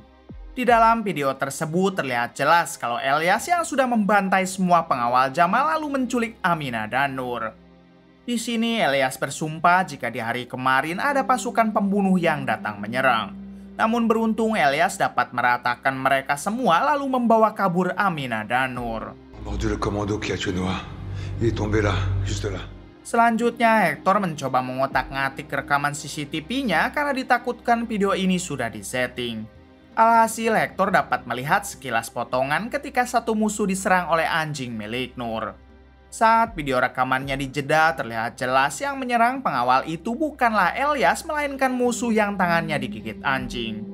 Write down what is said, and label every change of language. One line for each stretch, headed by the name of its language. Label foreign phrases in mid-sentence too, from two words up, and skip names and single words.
Indonesian: Di dalam video tersebut terlihat jelas kalau Elias yang sudah membantai semua pengawal Jamal lalu menculik Amina dan Nur. Di sini Elias bersumpah jika di hari kemarin ada pasukan pembunuh yang datang menyerang. Namun beruntung Elias dapat meratakan mereka semua lalu membawa kabur Amina dan Nur.
French: Mordu le commando qui a tué Noah. Il est tombé là, juste là.
Indonesian: Selanjutnya, Hector mencoba mengotak-ngatik rekaman CCTV-nya karena ditakutkan video ini sudah disetting. Alhasil, Hector dapat melihat sekilas potongan ketika satu musuh diserang oleh anjing milik Nur. Saat video rekamannya dijeda, terlihat jelas yang menyerang pengawal itu bukanlah Elias, melainkan musuh yang tangannya digigit anjing.